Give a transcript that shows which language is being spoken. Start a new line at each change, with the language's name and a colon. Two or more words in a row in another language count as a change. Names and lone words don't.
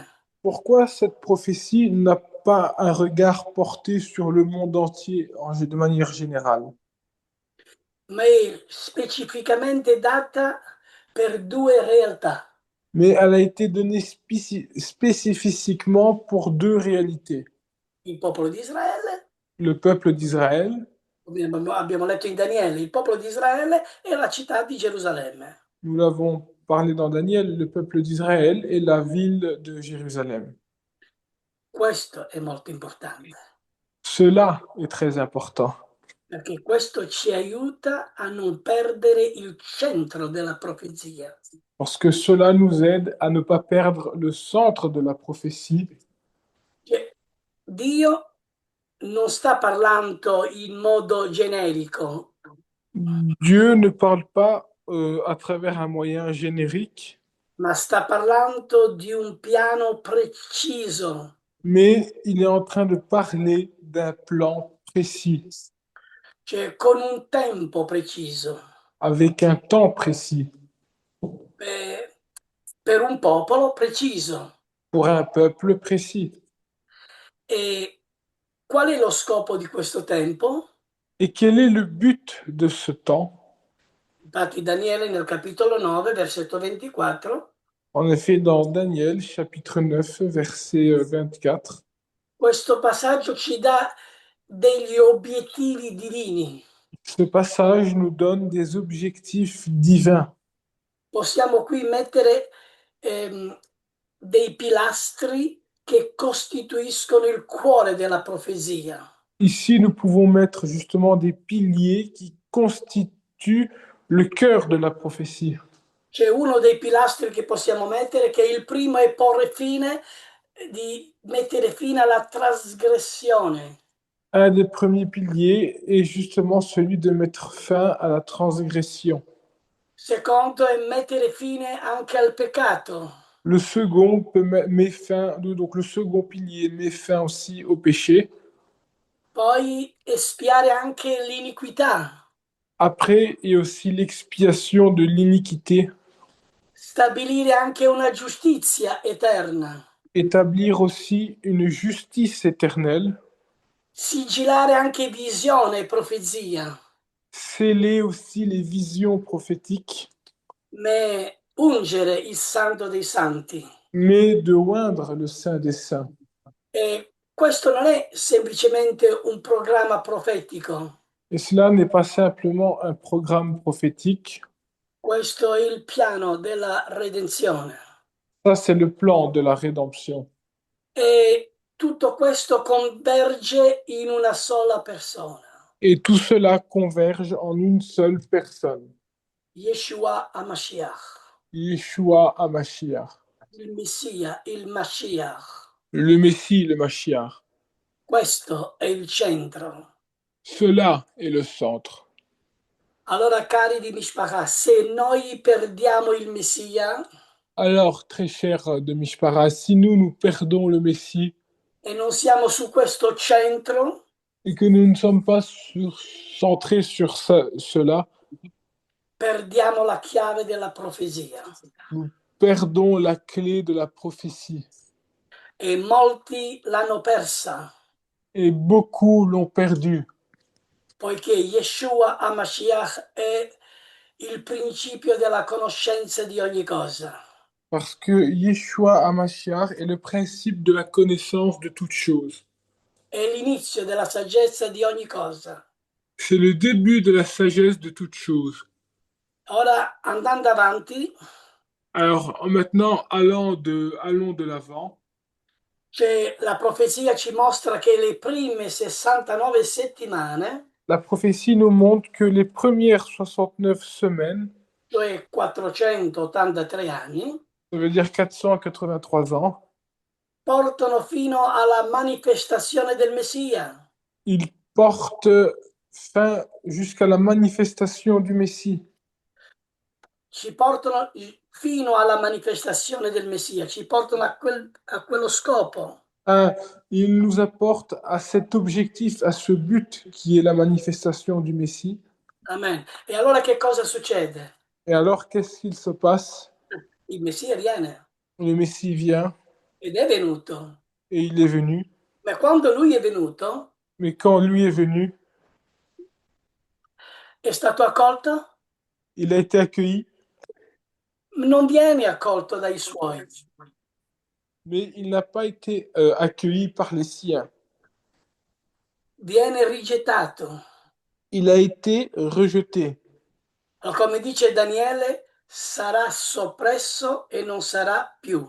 French: Pourquoi cette prophétie n'a pas un regard porté sur le monde entier de manière générale,
Italian: ma è specificamente data per due realtà.
French: mais elle a été donnée spécifiquement pour deux réalités.
Italian: Il popolo di Israele,
French: Le peuple d'Israël,
Italian: come abbiamo letto in Daniele, il popolo di Israele e la città di Gerusalemme.
French: nous l'avons parlé dans Daniel, le peuple d'Israël et la ville de Jérusalem.
Italian: Questo è molto importante,
French: Cela est très important,
Italian: perché questo ci aiuta a non perdere il centro della profezia.
French: parce que cela nous aide à ne pas perdre le centre de la prophétie.
Italian: Cioè, Dio non sta parlando in modo generico,
French: Dieu ne parle pas à travers un moyen générique,
Italian: ma sta parlando di un piano preciso,
French: mais il est en train de parler d'un plan précis,
Italian: cioè con un tempo preciso,
French: avec un temps précis,
Italian: eh, per un popolo preciso.
French: pour un peuple précis.
Italian: E qual è lo scopo di questo tempo?
French: Et quel est le but de ce temps?
Italian: Infatti Daniele nel capitolo 9, versetto 24,
French: En effet, dans Daniel, chapitre 9, verset 24,
Italian: questo passaggio ci dà degli obiettivi divini.
French: ce passage nous donne des objectifs divins.
Italian: Possiamo qui mettere dei pilastri che costituiscono il cuore della profezia.
French: Ici, nous pouvons mettre justement des piliers qui constituent le cœur de la prophétie.
Italian: C'è uno dei pilastri che possiamo mettere che il primo è porre fine, di mettere fine alla trasgressione.
French: Un des premiers piliers est justement celui de mettre fin à la transgression.
Italian: Secondo è mettere fine anche al peccato.
French: Le second met fin, donc le second pilier met fin aussi au péché.
Italian: Poi espiare anche l'iniquità,
French: Après, il y a aussi l'expiation de l'iniquité,
Italian: stabilire anche una giustizia eterna,
French: établir aussi une justice éternelle,
Italian: sigillare anche visione e profezia,
French: sceller aussi les visions prophétiques,
Italian: ma ungere il santo dei santi.
French: mais de oindre le Saint des Saints.
Italian: E questo non è semplicemente un programma profetico,
French: Et cela n'est pas simplement un programme prophétique,
Italian: questo è il piano della redenzione.
French: ça c'est le plan de la rédemption.
Italian: E tutto questo converge in una sola persona,
French: Et tout cela converge en une seule personne,
Italian: Yeshua HaMashiach,
French: Yeshua HaMashiach,
Italian: il Messia, il Mashiach.
French: le Messie, le Mashiach.
Italian: Questo è il centro.
French: Cela est le centre.
Italian: Allora, cari di Mishpacha, se noi perdiamo il Messia
French: Alors, très cher de Mishpara, si nous perdons le Messie
Italian: e non siamo su questo centro,
French: et que nous ne sommes pas centrés sur cela,
Italian: perdiamo la chiave della profezia.
French: nous perdons la clé de la prophétie.
Italian: e molti l'hanno persa,
French: Et beaucoup l'ont perdue.
Italian: poiché Yeshua HaMashiach è il principio della conoscenza di ogni cosa.
French: Parce que Yeshua HaMashiach est le principe de la connaissance de toutes choses.
Italian: È l'inizio della saggezza di ogni cosa.
French: C'est le début de la sagesse de toutes choses.
Italian: Ora, andando avanti,
French: Alors maintenant, allons de l'avant.
Italian: la profezia ci mostra che le prime 69 settimane,
French: La prophétie nous montre que les premières 69 semaines,
Italian: cioè 483 anni,
French: ça veut dire 483 ans,
Italian: portano fino alla manifestazione del Messia.
French: ils portent fin jusqu'à la manifestation du Messie.
Italian: Ci portano fino alla manifestazione del Messia, ci portano a quello scopo.
French: Un, il nous apporte à cet objectif, à ce but qui est la manifestation du Messie.
Italian: Amen. E allora che cosa succede?
French: Et alors, qu'est-ce qu'il se passe?
Italian: Il Messia viene
French: Le Messie vient
Italian: ed è venuto,
French: et il est venu.
Italian: ma quando lui è venuto
French: Mais quand lui est venu,
Italian: è stato accolto?
French: il a été accueilli,
Italian: Non viene accolto dai suoi,
French: mais il n'a pas été accueilli par les siens.
Italian: viene rigettato.
French: Il a été rejeté.
Italian: Allora, come dice Daniele, sarà soppresso e non sarà più.